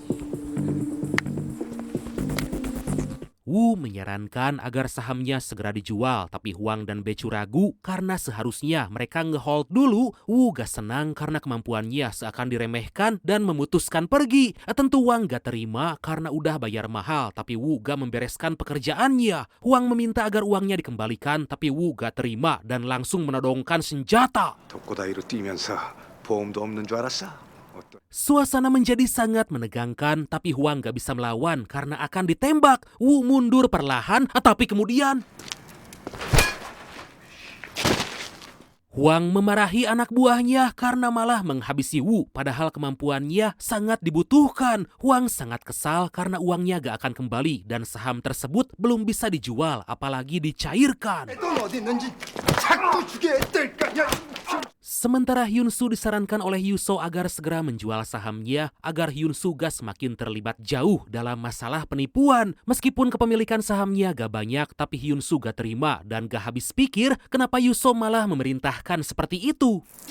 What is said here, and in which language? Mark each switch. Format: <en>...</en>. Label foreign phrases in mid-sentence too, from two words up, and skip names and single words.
<id>Wu menyarankan agar sahamnya segera dijual, tapi Huang dan Becu ragu karena seharusnya mereka ngehold dulu. Wu gak senang karena kemampuannya seakan diremehkan dan memutuskan pergi. Tentu Wang gak terima karena udah bayar mahal, tapi Wu gak membereskan pekerjaannya. Huang meminta agar uangnya dikembalikan, tapi Wu gak terima dan langsung menodongkan senjata.</id> <ko>독고다이로 뛰면서 보험도 없는 줄 알았어?</ko> <id>Suasana menjadi sangat menegangkan, tapi Huang gak bisa melawan karena akan ditembak. Wu mundur perlahan, tapi kemudian Huang memarahi anak buahnya karena malah menghabisi Wu, padahal kemampuannya sangat dibutuhkan. Huang sangat kesal karena uangnya gak akan kembali dan saham tersebut belum bisa dijual, apalagi dicairkan.</id> <ko>돈 어디 있는지 자꾸 주게 했다니까.</ko> <id>Sementara Hyun-soo disarankan oleh Yuso agar segera menjual sahamnya agar Hyun-soo gak semakin terlibat jauh dalam masalah penipuan. Meskipun kepemilikan sahamnya gak banyak, tapi Hyun-soo gak terima dan gak habis pikir kenapa Yuso malah memerintahkan seperti itu.</id>